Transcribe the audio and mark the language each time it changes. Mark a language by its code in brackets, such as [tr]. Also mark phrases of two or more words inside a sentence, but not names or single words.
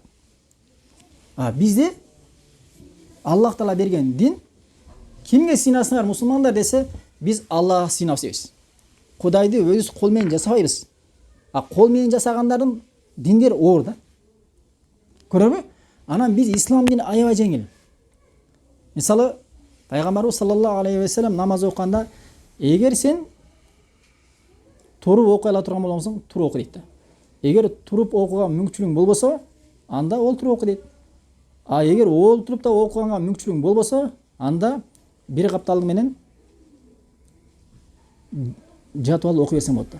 [ky] Бизде Аллах Таала берген дин кимге сыйнасыңар мусулмандар десе, биз Аллахка сыйнабыз. Кудайды өзүбүз кол менен жасабайбыз. Кол менен жасагандардын диндер оор да. Көрөбү? Анан биз ислам дини аябай жеңил. Мисалы, Пайгамбарыбыз [ar] صلى الله عليه وسلم [ky] намаз окуганда, эгер сен туруп окуй ала турган болсоң, туруп оку дейт да. Эгер туруп окууга мүмкүнчүлүгүң болбосо, анда олтуруп оку дейт. Эгер олтуруп да окуганга мүмкүнчүлүгүң болбосо, анда бир каптал менен жатып алып окуй берсең болот да.